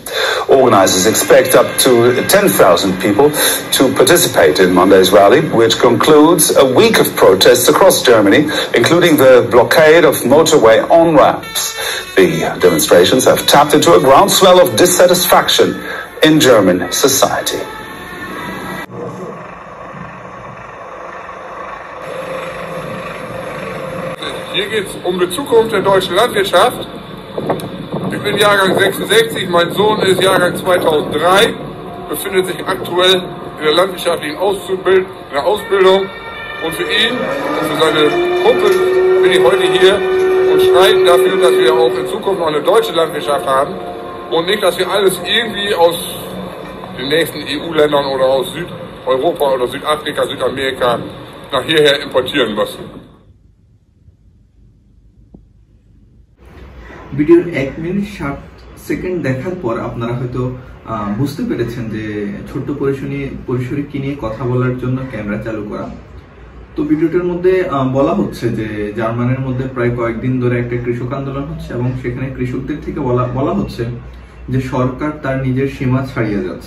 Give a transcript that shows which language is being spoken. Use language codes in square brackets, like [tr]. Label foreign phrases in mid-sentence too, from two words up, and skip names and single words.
[en] Organizers expect up to 10,000 people to participate in Monday's rally, which concludes a week of protests across Germany, including the blockade of motorway on-ramps. The demonstrations have tapped into a groundswell of dissatisfaction in German society. [de] Hier geht es um die Zukunft der deutschen Landwirtschaft. Ich bin Jahrgang 66, mein Sohn ist Jahrgang 2003, befindet sich aktuell in der landwirtschaftlichen Ausbildung. Und für ihn und für seine Kumpel bin ich heute hier und streiten dafür, dass wir auch in Zukunft noch eine deutsche Landwirtschaft haben und nicht, dass wir alles irgendwie aus den nächsten EU-Ländern oder aus Südeuropa oder Südafrika, Südamerika nach hierher importieren müssen. [bn] ভিডিওর 1 মিনিট 60 সেকেন্ড দেখার পর আপনারা হয়তো বুঝতে পেরেছেন যে ছোট্ট পরিসরে কি নিয়ে কথা বলার জন্য ক্যামেরা চালু করা। তো ভিডিওটার মধ্যে বলা হচ্ছে যে জার্মানির মধ্যে প্রায় কয়েকদিন ধরে একটা কৃষক আন্দোলন হচ্ছে এবং সেখানে কৃষকদের থেকে বলা হচ্ছে যে সরকার তার নিজের সীমা ছাড়িয়ে যাচ্ছে।